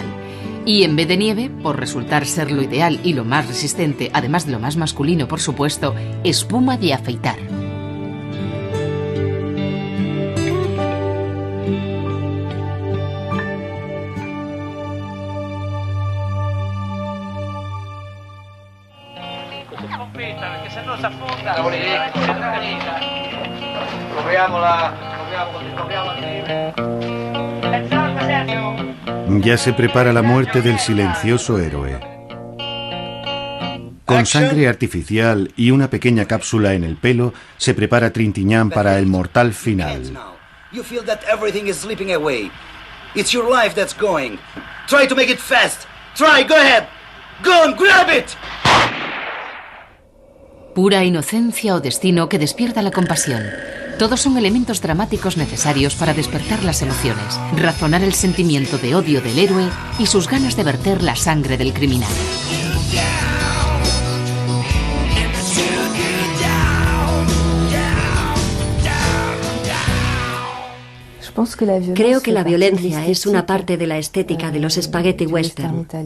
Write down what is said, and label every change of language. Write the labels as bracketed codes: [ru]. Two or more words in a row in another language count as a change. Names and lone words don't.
[es] Y en vez de nieve, por resultar ser lo ideal y lo más resistente, además de lo más masculino, por supuesto, espuma de afeitar. [it] Perché se no si affonda. Proviamola, proviamo la neve. Salve Sergio! [es] Ya se prepara la muerte del silencioso héroe. Con sangre artificial y una pequeña cápsula en el pelo, se prepara Trintignant para el mortal final. [en] You feel that everything is slipping away. It's your life that's going. Try to make it fast. Try, go ahead. Go and grab it. [es] Pura inocencia o destino que despierta la compasión. Todos son elementos dramáticos necesarios para despertar las emociones, razonar el sentimiento de odio del héroe y sus ganas de verter la sangre del criminal. Creo que la violencia es una parte de la estética de los [en] spaghetti western.